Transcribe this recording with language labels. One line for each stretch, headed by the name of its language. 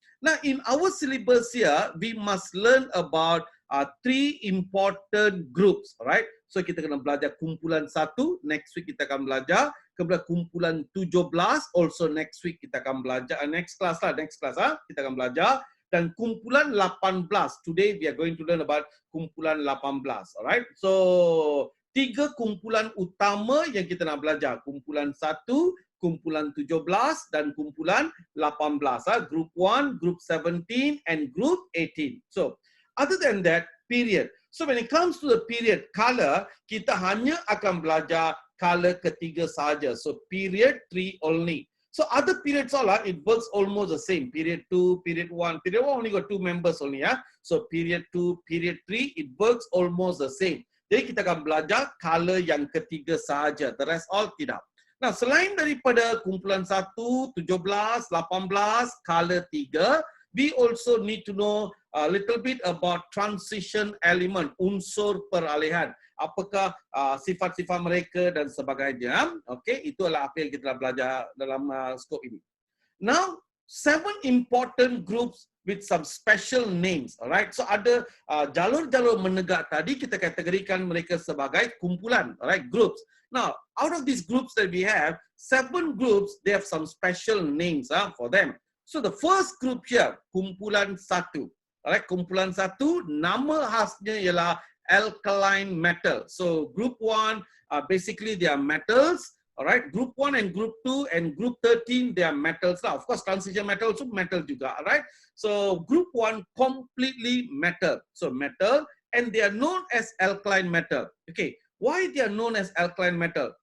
English: Now in our syllabus here we must learn about three important groups, right?
Malay: So kita kena belajar kumpulan 1,
English: next week
Malay: kita akan belajar. Kemudian kumpulan 17,
English: also next week
Malay: kita akan belajar,
English: next class
Malay: kita akan belajar. Dan kumpulan 18,
English: today we are going to learn about kumpulan 18, alright?
Malay: So, 3 kumpulan utama yang kita nak belajar, kumpulan 1, kumpulan 17 dan kumpulan 18,
English: group 1, group 17 and group 18. So, other than that, period. So when it comes to the period color,
Malay: kita hanya akan belajar color ketiga saja.
English: So period 3 only. So other periods all it works almost the same. Period 2, period 1. Period 1 only got 2 members only. So period 2, period 3, it works almost the same.
Malay: Jadi kita akan belajar color yang ketiga saja.
English: The rest all
Malay: tidak. Nah, selain daripada kumpulan 1, 17, 18, color 3,
English: we also need to know a little bit about transition element,
Malay: unsur peralihan. Apakah sifat-sifat mereka dan sebagainya. Okay, itu adalah apa yang kita belajar dalam skop ini.
English: Now, 7 important groups with some special names.
Malay: Alright, so ada jalur-jalur menegak tadi kita kategorikan mereka sebagai kumpulan, alright, groups.
English: Now, out of these groups that we have, 7 groups, they have some special names for them. So the first group here, kumpulan 1.
Malay: Alright, kumpulan 1, nama khasnya ialah alkaline metal.
English: So group 1, basically they are metals. Alright, group 1 and group 2 and group 13, they are metals. Now, of course, transition metal also metal
Malay: juga.
English: Alright, so group 1 completely metal. So metal, and they are known as alkaline metal. Okay, why they are known as alkaline metal?